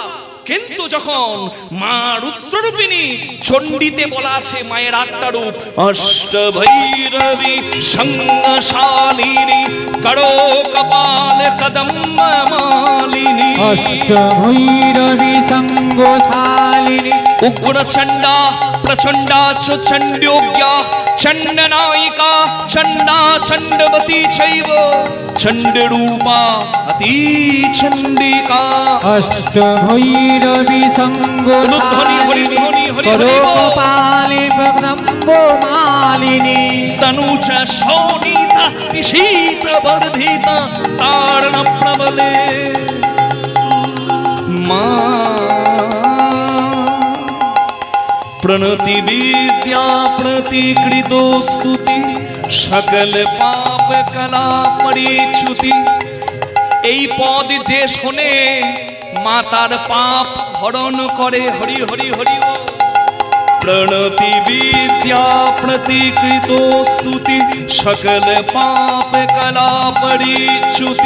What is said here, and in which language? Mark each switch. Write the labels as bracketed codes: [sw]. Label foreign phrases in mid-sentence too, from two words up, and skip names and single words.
[bn] কিন্তু যখন মা রুদ্ররূপিণী, চণ্ডীতে বলা আছে মায়ের 8টা রূপ, [sa] অষ্টভৈরবী সংশালিনী করো কপাল কদম্ব মালিনী, অষ্টভৈরবী সঙ্গশালিনী উগ্র চণ্ডা প্রচণ্ডা চ চণ্ড্যোগ্যা চণ্ডনায়িকা চণ্ডা চণ্ডবতী চৈব চণ্ডরূপা অতি চণ্ডিকা। অষ্টভৈরবী সঙ্গশালিনী করো কপালে প্রদম্ব মালিনী, তনুচ শোণিতা নিশীত বর্ধিতা তারণ প্রবলে। মা প্রণতি বিদ্যা প্রতিকৃত স্তুতি সকল পাপ কলা পরিচ্যুতি। [bn] এই পদ যে শোনে মা তার পাপ হরণ করে। হরি হরি হরি ও। [sa] প্রণতি বিদ্যা প্রতিকৃত স্তুতি সকল পাপ কলা পরিচ্যুতি।